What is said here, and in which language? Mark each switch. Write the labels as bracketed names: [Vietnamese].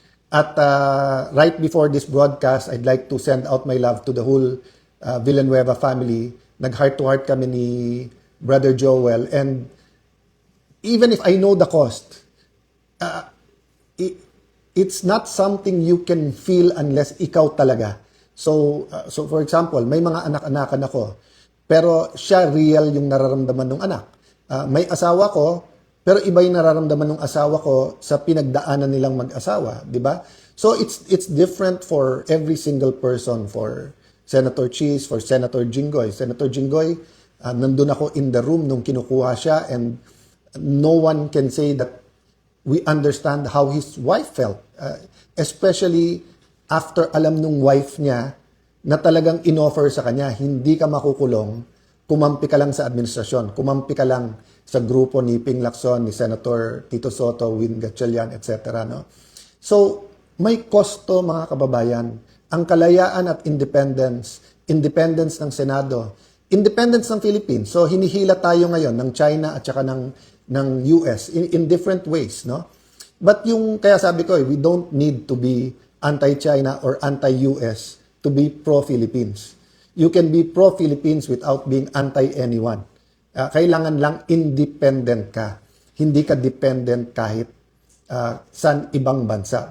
[English] At right before this broadcast, I'd like to send out my love to the whole Villanueva family. [Filipino] Nag-heart-to-heart kami ni Brother Joel. [English] And even if I know the cost, it, it's not something you can feel unless [Filipino] ikaw talaga. [English] So for example, [Filipino] may mga anak-anakan ako, pero siya real yung nararamdaman ng anak. May asawa ko, pero iba yung nararamdaman ng asawa ko sa pinagdaanan nilang mag-asawa, di ba? [English] So it's different for every single person. For Senator Cheese, for Senator Jinggoy. Senator Jinggoy, [Filipino] nandun ako [English] in the room [Filipino] nung kinukuha siya, [English] and no one can say that we understand how his wife felt. [Filipino] Especially after alam nung wife niya na talagang inoffer sa kanya, hindi ka makukulong, kumampi ka lang sa administrasyon, kumampi ka lang sa grupo ni Ping Lacson, ni Senator Tito Soto, Win Gatchalian, etc. No? So, may kosto, mga kababayan. Ang kalayaan at independence ng Senado, independence ng Philippines. So, hinihila tayo ngayon ng China at saka ng US [English] in different ways, [Filipino] no? [English] But [Filipino] kaya sabi ko, [English] we don't need to be anti-China or anti-US to be pro-Philippines. You can be pro-Philippines without being anti-anyone. [Filipino] Kailangan lang independent ka. Hindi ka dependent kahit sa ibang bansa.